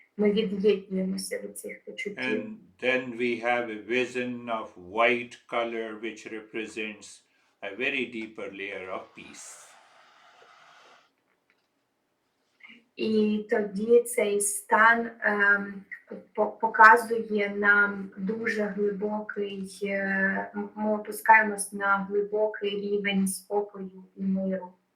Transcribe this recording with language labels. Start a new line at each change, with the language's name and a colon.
Ukrainian: Ми від'єднуємося від цих почуттів.
English: And then we have a vision of white color which represents a very deeper layer of peace.
Ukrainian: І тоді цей стан показує нам дуже глибокий, ми опускаємось на глибокий рівень спокою і миру.